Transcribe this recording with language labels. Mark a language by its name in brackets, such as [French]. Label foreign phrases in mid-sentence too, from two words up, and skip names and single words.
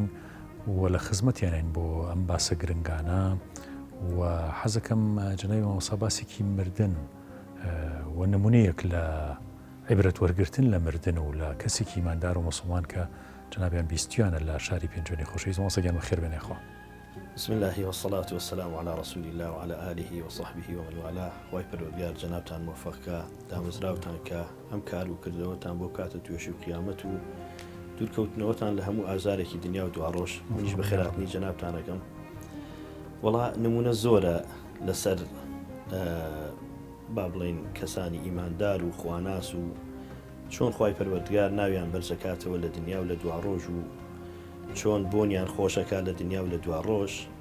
[Central Kurdish] و لە خزمەتیانین بۆ ئەم باسە گرنگانە و حەزەکەم جەنابی مامۆسا باسێکی مردن و نمونەیەک لە عیبرەت وەرگرتن لە مردن و لە کەسێکی ئیماندار و موسڵمان کە جەنابیان بیستیانە لە شاری پێنجۆنی خۆشەویست مامۆساگیان بەخێر بێنێخوا. [Arabic] بسم الله والصلاة والسلام على رسول الله وعلى آله وصحبه ومن والاه [Central Kurdish] واي پروردگار جنابتان موفقکە دامەزراوتان کە ئەم کار و کردەوەتان بۆ کاتە توێشی و قیامەت و دوورکەوتنەوەتان لە هەموو ئازارێکی دنیا و دواڕۆژ منیش بە خێراتنی جەنابتانەکەم. وەڵا نمونە زۆرە لەسەر با بڵێن کەسانی ئیماندار و خواناس و چۆن خوای پەروەردگار ناویان بەرزەکاتەوە لە دنیا و لە دواڕۆژ و چۆن بۆنیان خۆشەکە لە دنیا و لە دواڕۆژ.